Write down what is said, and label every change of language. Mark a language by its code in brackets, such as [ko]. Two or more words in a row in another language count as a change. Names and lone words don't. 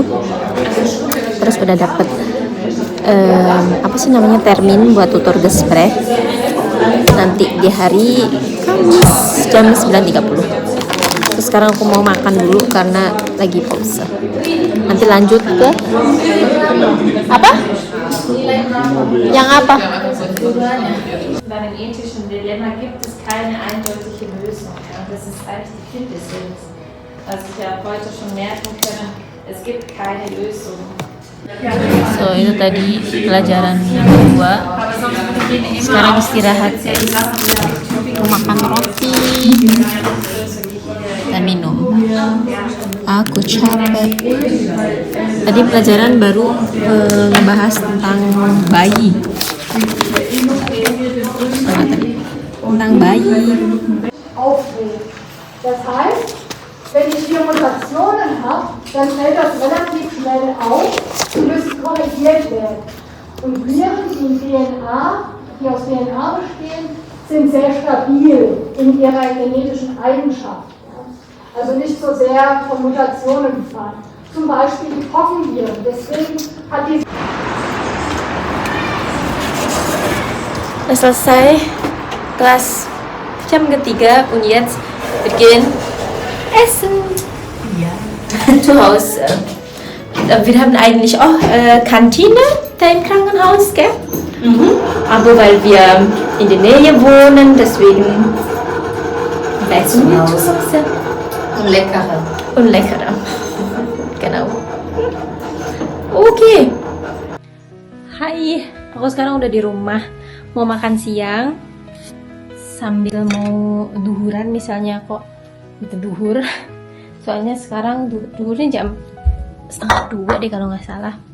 [id] Terus udah dapet apa sih namanya, termin buat [de] tutor gesprek [id] nanti di hari Kamis jam 9.30. Terus sekarang aku mau makan dulu karena lagi pause. Nanti lanjut ke apa? Yang apa? [de] Bei den ethischen Dilemma gibt es keine eindeutige Lösung. Und das ist eigentlich die Quintessenz, was ich ja heute schon merken können. Es gibt keine Lösung. So, [id] itu tadi pelajaran yang kedua. Sekarang istirahat guys. Mau makan roti dan minum. Aku capek. Tadi pelajaran baru ngebahas tentang bayi. Tentang bayi. [de] Aufregt. Das heißt, wenn ich hier Mutationen habe, dann fällt das relativ schnell auf und müssen korrigiert werden. Und Viren, die aus DNA bestehen, sind sehr stabil in ihrer genetischen Eigenschaft. Also nicht so sehr von Mutationen befallen. Zum Beispiel die Pockenviren. Deswegen hat die [id] Udah selesai kelas jam ketiga [de] und jetzt wir gehen essen. Ja. Zu Hause. Wir haben eigentlich auch Kantine da im Krankenhaus, gell? Aber weil wir in der Nähe wohnen, deswegen essen wir zu Hause. Und leckerer. Und leckerer. Genau. [id] Oke. Hai, aku sekarang udah di rumah. Mau makan siang sambil mau duhuran misalnya kok gitu duhur. Soalnya sekarang duhurnya jam 1:30 deh kalau nggak salah.